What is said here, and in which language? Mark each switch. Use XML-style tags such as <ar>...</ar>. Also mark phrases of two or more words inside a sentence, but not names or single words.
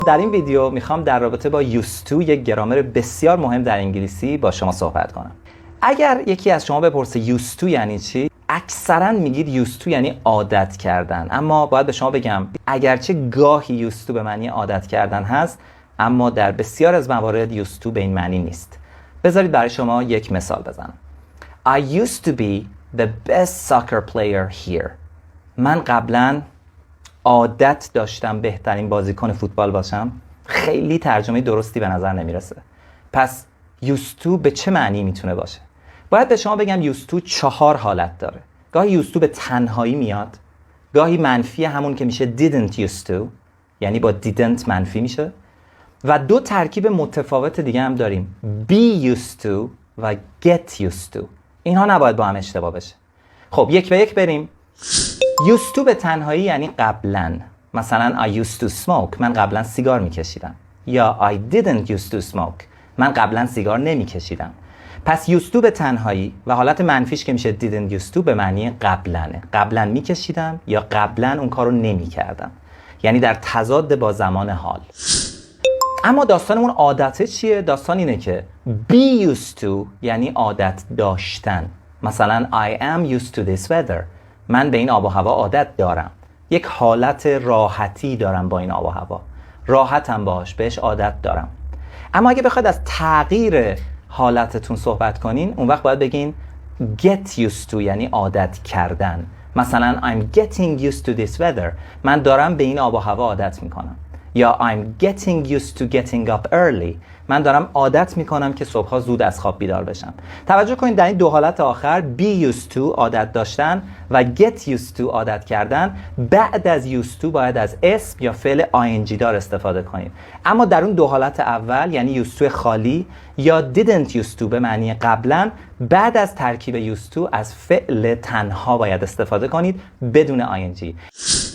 <fa>در این ویدیو میخوام در رابطه با</fa> <en>used to،</en> <fa>یک گرامر بسیار مهم در انگلیسی، با شما صحبت کنم. اگر یکی از شما بپرسه</fa> <en>used to</en> <fa>یعنی چی، اکثرا میگید</fa> <en>used to</en> <fa>یعنی عادت کردن. اما باید به شما بگم اگرچه گاهی</fa> <en>used to</en> <fa>به معنی عادت کردن هست، اما در بسیار از موارد</fa> <en>used to</en> <fa>به این معنی نیست. بذارید برای شما یک مثال بزنم.</fa> <en>I used to be the best soccer player here.</en> <fa>من قبلا عادت داشتم بهترین بازیکن فوتبال باشم. خیلی ترجمه درستی به نظر نمیرسه. پس</fa> <en>used to</en> <fa>به چه معنی میتونه باشه؟ باید به شما بگم</fa> <en>used to</en> <fa>4 حالت داره. گاهی</fa> <en>used to</en> <fa>به تنهایی میاد، گاهی منفی، همون که میشه</fa> <en>didn't used to،</en> <fa>یعنی با didn't منفی میشه، و 2 ترکیب متفاوت دیگه هم داریم،</fa> <en>be used to و get used to.</en> <fa>اینها نباید با هم اشتباه بشه. خب یک به یک بریم.</fa> <en>used to</en> <fa>به تنهایی یعنی قبلا. مثلا</fa> <en>I used to smoke،</en> <fa>من قبلا سیگار میکشیدم. یا</fa> <en>I didn't used to smoke،</en> <fa>من قبلا سیگار نمیکشیدم. پس</fa> <en>used to</en> <fa>به تنهایی و حالت منفیش که میشه</fa> <en>didn't used to</en> <fa>به معنی قبلنه. قبلا میکشیدم یا قبلا اون کارو نمیکردم، یعنی در تضاد با زمان حال. اما داستانمون عادته چیه؟ داستان اینه که</fa> <en>be used to</en> <fa>یعنی عادت داشتن. مثلا</fa> <en>I am used to this weather،</en> <fa>من به این آب و هوا عادت دارم. یک حالت راحتی دارم با این آب و هوا، راحتم باش، بهش عادت دارم. اما اگه بخواید از تغییر حالتتون صحبت کنین، اون وقت باید بگین</fa> <en>get used to</en> <fa>یعنی عادت کردن. مثلا</fa> <en>I'm getting used to this weather،</en> <fa>من دارم به این آب و هوا عادت میکنم. یا</fa> <en>I'm getting used to getting up early،</en> <fa>من دارم عادت میکنم که صبحها زود از خواب بیدار بشم. توجه کنید در این 2 حالت آخر</fa> <en>be used to</en> <fa>عادت داشتن و</fa> <en>get used to</en> <fa>عادت کردن، بعد از</fa> <en>used to</en> <fa>باید از اسم یا فعل ing دار استفاده کنید. اما در اون 2 حالت اول یعنی</fa> <en>used to</en> <fa>خالی یا</fa> <en>didn't used to</en> <fa>به معنی قبلا، بعد از ترکیب</fa> <en>used to</en> <fa>از فعل تنها باید استفاده کنید بدون ing.</fa>